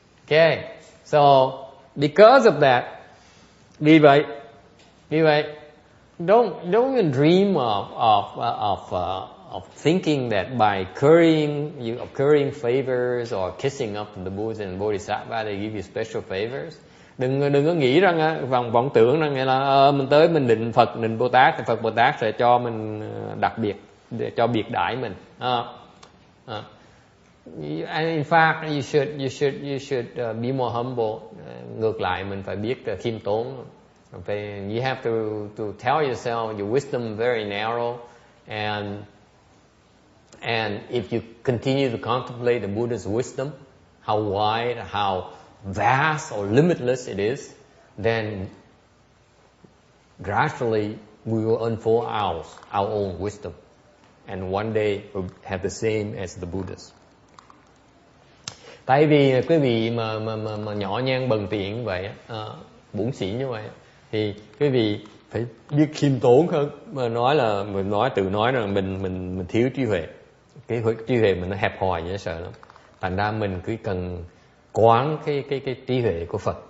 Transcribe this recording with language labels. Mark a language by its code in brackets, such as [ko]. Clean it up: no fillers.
[en] Okay, so because of that, [vi] vì vậy, [en] don't even dream of thinking that by currying favors or kissing up to the Buddha and Bodhisattva they give you special favors. [vi] Đừng có nghĩ rằng vọng tưởng rằng là mình tới mình định Phật, định Bồ Tát thì Phật Bồ Tát sẽ cho mình đặc biệt, để cho biệt đãi mình. [en] And in fact, you should be more humble. [vi] Ngược lại mình phải biết khiêm tốn. [en] You have to tell yourself your wisdom very narrow, and if you continue to contemplate the Buddha's wisdom, how wide, how vast or limitless it is, then gradually we will unfold our own wisdom, and one day we'll have the same as the Buddhas. [vi] Tại vì quý vị mà nhỏ nhan bần tiện vậy, bủn xỉn như vậy, thì quý vị phải biết khiêm tốn hơn. Mà nói là mình tự nói là mình thiếu trí huệ, cái trí huệ mình nó hẹp hòi dễ sợ lắm. Thành ra mình cứ cần quán cái trí huệ của Phật.